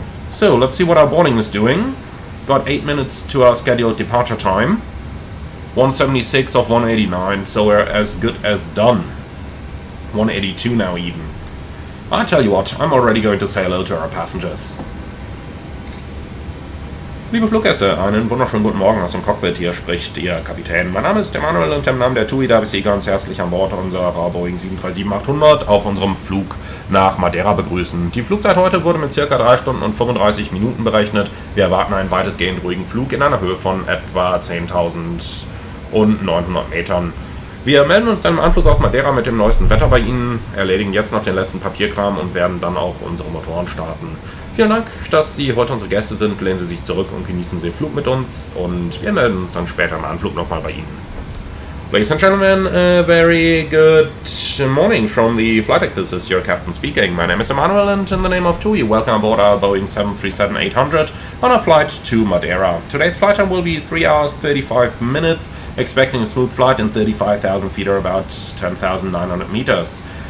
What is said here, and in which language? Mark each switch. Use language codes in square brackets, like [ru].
[en] So, let's see what our boarding is doing. Got 8 minutes to our scheduled departure time. 176 of 189, so we're as good as done. 182 now even. I tell you what, I'm already going to say hello to our passengers. [de] Liebe Fluggäste, einen wunderschönen guten Morgen aus dem Cockpit, hier spricht Ihr Kapitän. Mein Name ist Emanuel und im Namen der TUI darf ich Sie ganz herzlich an Bord unserer Boeing 737-800 auf unserem Flug nach Madeira begrüßen. Die Flugzeit heute wurde mit ca. 3 Stunden und 35 Minuten berechnet. Wir erwarten einen weitestgehend ruhigen Flug in einer Höhe von etwa 10.900 Metern. Wir melden uns dann im Anflug auf Madeira mit dem neuesten Wetter bei Ihnen, erledigen jetzt noch den letzten Papierkram und werden dann auch unsere Motoren starten. Vielen Dank, dass Sie heute unsere Gäste sind. Lehnen Sie sich zurück und genießen Sie den Flug mit uns. Und wir melden uns dann später im Anflug nochmal bei Ihnen. [en] Ladies and gentlemen, a very good morning from the flight deck. This is your captain speaking. My name is Emanuel, and in the name of TUI, welcome aboard our Boeing 737-800 on our flight to Madeira. Today's flight time will be 3 hours 35 minutes, expecting a smooth flight in 35,000 feet or about 10,900 meters.